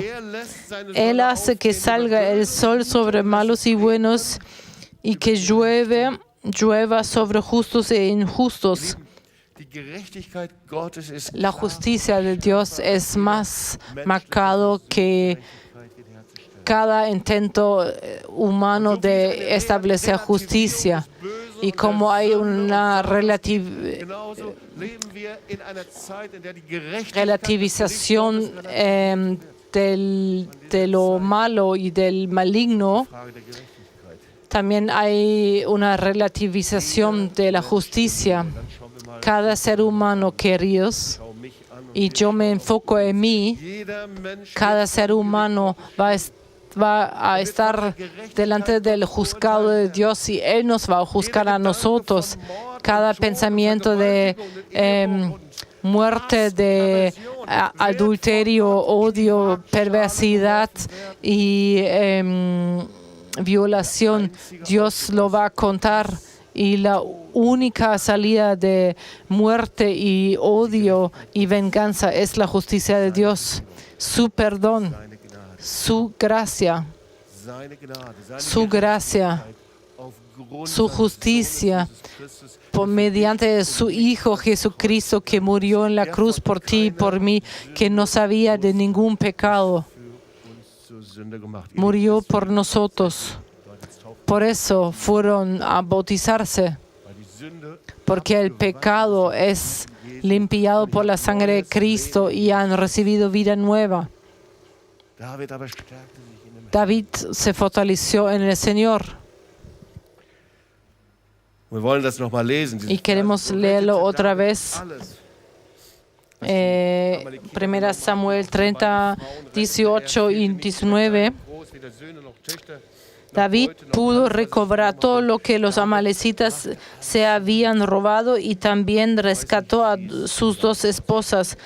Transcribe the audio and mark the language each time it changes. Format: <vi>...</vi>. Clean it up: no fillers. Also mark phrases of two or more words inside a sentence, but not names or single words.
<es>Él hace que salga el sol sobre malos y buenos, y que llueva sobre justos e injustos.</es> <de>die Gerechtigkeit Gottes ist</de> <es>La justicia de Dios es más marcado que cada intento humano de establecer justicia. Y como hay una</es> <de>genauso leben wir in einer Zeit, in der die Gerechtigkeit</de> <es>relativización de lo malo y del maligno,</es> <de>Frage der Gerechtigkeit.</de> <es>también hay una relativización de la justicia. Cada ser humano, queridos,</es> <de>Schau mich an und</de> <es>y yo me enfoco en mí,</es> <de>jeder Mensch</de> <es>cada ser humano va a estar delante del juzgado de Dios, y Él nos va a juzgar a nosotros. Cada pensamiento de muerte, de adulterio, odio, perversidad y violación, Dios lo va a contar. Y la única salida de muerte y odio y venganza es la justicia de Dios, su perdón,</es> <de>seine Gnade,</de> <es>su gracia,</es> <de>seine Gnade, seine</de> <es>su gracia,</es> <de>aufgrund</de> <es>su justicia, por mediante su Hijo Jesucristo, que murió en la cruz por ti y por mí, que no sabía de ningún pecado,</es> <de>zur Sünde gemacht.</de> <es>murió por nosotros. Por eso fueron a bautizarse,</es> <de>Weil die Sünde</de> <es>porque el pecado es limpiado por la sangre de Cristo y han recibido vida nueva.</es> <de>David aber stärkte sich in dem</de> <es>David se fortaleció en el Señor.</es> <de>Wir wollen das noch mal lesen.</de> <es>Y queremos leerlo otra vez. 1 Samuel 30, 18 y 19. David pudo recobrar todo lo que los amalecitas se habían robado y también rescató a sus 2 esposas.</es>